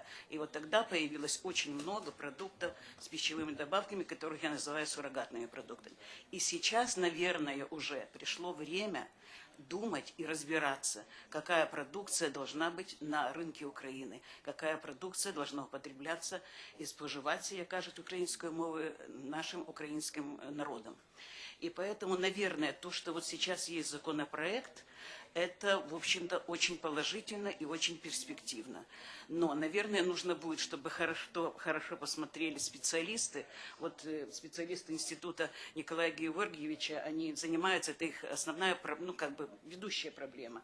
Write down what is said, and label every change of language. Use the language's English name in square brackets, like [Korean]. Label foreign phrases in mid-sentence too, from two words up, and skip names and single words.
[Russian] И вот тогда появилось очень много продуктов с пищевыми добавками, которых я называю суррогатными продуктами. И сейчас, наверное, уже пришло время думать и разбираться, какая продукция должна быть на рынке Украины, какая продукция должна употребляться и споживаться, [Ukrainian] як кажуть українською мовою, [Russian] нашим українським народом. И поэтому, наверное, то, что вот сейчас есть законопроект, это, в общем-то, очень положительно и очень перспективно. Но, наверное, нужно будет, чтобы хорошо посмотрели специалисты. Вот специалисты Института Николая Георгиевича, они занимаются, это их основная, ну, как бы, ведущая проблема.